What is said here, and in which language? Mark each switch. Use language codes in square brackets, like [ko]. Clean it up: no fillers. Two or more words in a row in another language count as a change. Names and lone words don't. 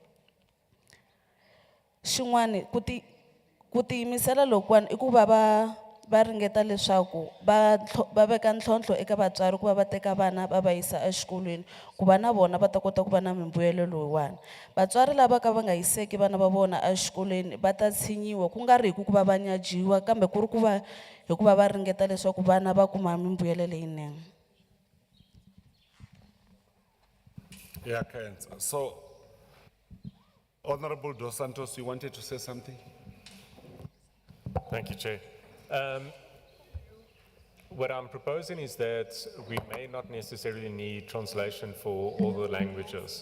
[ts] Xin'wani ku tiyimisela lokuwani i ku va va ringeta leswaku va veka ntlhontlho eka vatswari ku va va teka vana va va yisa exikolweni ku va na vona va ta kota ku va na mimbuyelo loyiwani. Vatswari lava ka va nga yiseki vana va vona exikolweni va ta tshinyiwa ku nga ri hi ku va va nyajiwa kambe ku ri ku va hi ku va va ringeta leswaku vana va kuma mimbuyelo leyinene. [en] Yeah, Kenza. So, Honorable Dos Santos, you wanted to say something? Thank you, Chair. What I'm proposing is that we may not necessarily need translation for all the languages.